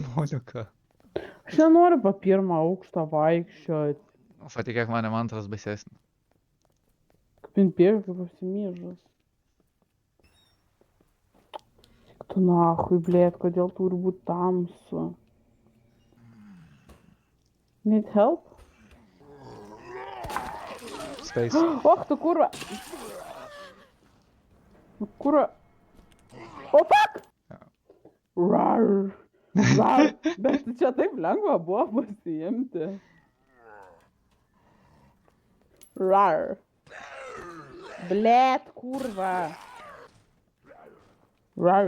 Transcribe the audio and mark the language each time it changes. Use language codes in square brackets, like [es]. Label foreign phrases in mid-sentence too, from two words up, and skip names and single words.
[lt] Monika. Aš nenoriu po pirmą aukštą vaikščioti. Patikėk mane, man antras baisesnis. Kaip bėga, kaip apsimyžus. Tik tu nahui, blėt, kodėl turi būti tamsu. [en] Need help? Space. Och, [lt] tu kurva! Kurva! O, fuck! Rar! Rar! Bet čia taip lengva buvo pasiimti. Rar! Blėt, kurva! Rar!